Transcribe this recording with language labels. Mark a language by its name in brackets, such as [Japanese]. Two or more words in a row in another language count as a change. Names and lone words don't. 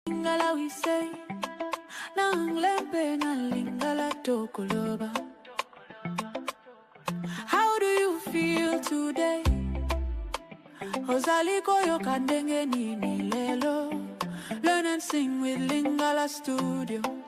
[English] Lingala we say, [Lingala] nanglempe na Lingala tokoloba. [English] How do you feel today? [Lingala] Ozali koyoka, ndenge, nini, lelo. [English] Learn and sing with Lingala Studio.